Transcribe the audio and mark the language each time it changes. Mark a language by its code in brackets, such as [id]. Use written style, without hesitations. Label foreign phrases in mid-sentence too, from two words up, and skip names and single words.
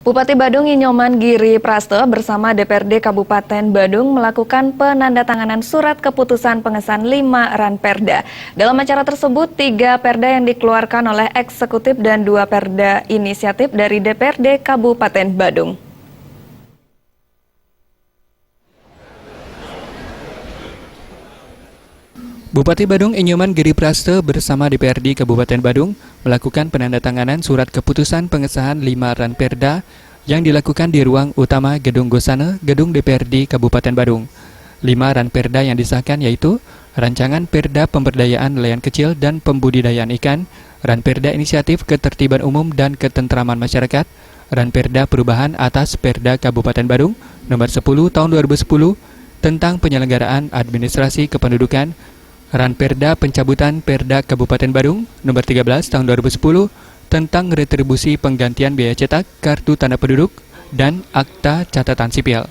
[id] Bupati Badung Inyoman Giri Prasto bersama DPRD Kabupaten Badung melakukan penandatanganan surat keputusan pengesahan 5 ranperda. Dalam acara tersebut, 3 perda yang dikeluarkan oleh eksekutif dan 2 perda inisiatif dari DPRD Kabupaten Badung. Bupati Badung Inyoman Giri Prasto bersama DPRD Kabupaten Badung melakukan penandatanganan surat keputusan pengesahan 5 ranperda yang dilakukan di ruang utama Gedung Gosana, Gedung DPRD Kabupaten Badung. 5 ranperda yang disahkan yaitu Rancangan Perda Pemberdayaan Nelayan Kecil dan Pembudidayaan Ikan, Ranperda Inisiatif Ketertiban Umum dan Ketentraman Masyarakat, Ranperda Perubahan atas Perda Kabupaten Badung Nomor 10 Tahun 2010 tentang penyelenggaraan administrasi kependudukan, Ranperda Pencabutan Perda Kabupaten Badung Nomor 13 Tahun 2010 tentang retribusi penggantian biaya cetak kartu tanda penduduk dan akta catatan sipil.